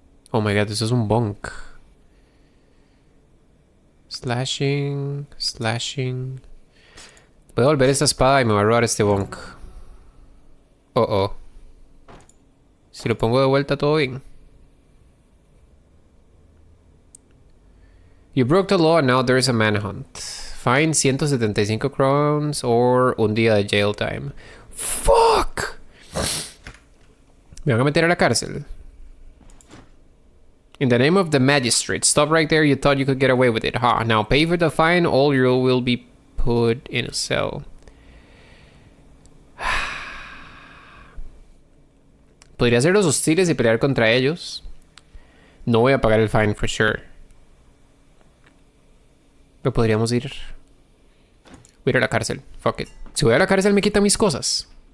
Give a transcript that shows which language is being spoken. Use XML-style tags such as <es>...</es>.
<es>Oh my god, eso es un bonk.</es> <en>Slashing, slashing.</en> <es>Voy a volver esta espada y me va a robar este bonk. Oh, oh. Si lo pongo de vuelta, todo bien.</es> <en>You broke the law and now there's a manhunt. Fine 175 crowns or</en> <es>un día de</es> <en>jail time.</en> <es>Fuck. Me van a meter a la cárcel.</es> <en>In the name of the magistrate, stop right there. You thought you could get away with it, huh? Now pay for the fine, or you will be put in a cell.</en> <es>Podría ser los hostiles y pelear contra ellos. No voy a pagar el fine</es> <en>for sure.</en> <es>Pero podríamos ir. Voy a ir a la cárcel. Fuck it. Si voy a la cárcel me quitan mis cosas.</es>